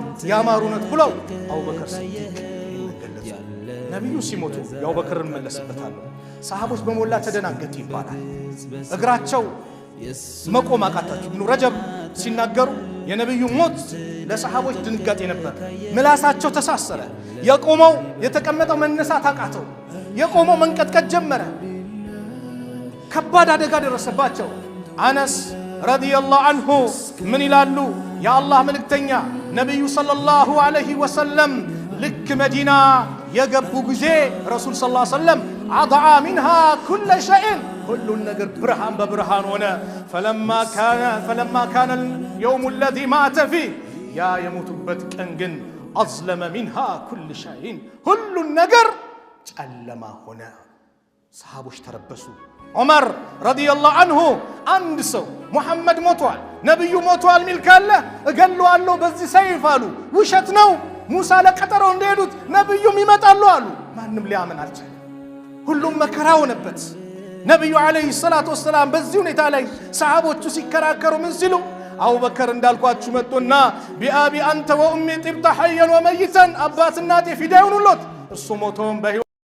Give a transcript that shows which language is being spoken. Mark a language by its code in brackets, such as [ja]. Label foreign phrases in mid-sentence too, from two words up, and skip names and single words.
[am] ያማሩኖት ብለው አቡበከር ሲዲቅ ገለጹ ነብዩ ሲሞቱ የአቡበከርን መለስበታለሁ ሰሃቦች በሞላ ተደናገጡ ይባላል እግራቸው መቆም አቃታቸው። ኢብኑ ረጀብ ሲናገሩ የነብዩ ሞት ለሰሃቦች ድንጋጤ ነበር። ምላሳቸው ተሳሰረ። የቆመው የተቀመጠው መነሳት አቃተው። የቆመው መንቀጥቀጥ ጀመረ። ከባድ አደጋ ደረሰባቸው። አነስ [ar] رضي الله عنه [am] ምን ይላሉ? የአላህ መልእክተኛ ነብዩ [ar] صلى الله عليه وسلم [am] ልክ መዲና የገቡ ጊዜ ረሱል [ar] صلى الله عليه وسلم أضع منها كل شيء [am] ሁሉን ነገር ብርሃን በብርሃን ሆነ። فلما [ar] كان اليوم الذي مات فيه [am] ያ የሞቱበት ቀን ግን [ar] أظلم منها كل شيء [am] ሁሉን ነገር ጨለማ ሆነ። ሰሃቦች ተረበሱ። ዑመር [ar] رضي الله عنه [am] አንድ ሰው ሙሐመድ ሞቷል፣ ነብዩ ሞቷል ሚል ካለ እገለዋለሁ በዚህ ሰይፍ አሉ። ውሸት ነው። ሙሳ ለቀጠሮ እንደሄዱት ነብዩም ይመጣሉ አሉ። ማንም ሊያምን አልቻለም። ሁሉም መከራ ሆነበት። ነብዩ [ar] عليه الصلاة والسلام [am] በዚህ ሁኔታ ላይ ሰሃቦቹ ሲከራከሩ ምን ሲሉ አቡበከር እንዳልኳችሁ መጥቶና [ar] بأبي أنت وأمي طبت حيا وميتا [am] አባትና እናቴ ፊዳ ይሁኑልዎት እሱ ሞቶም በህይወት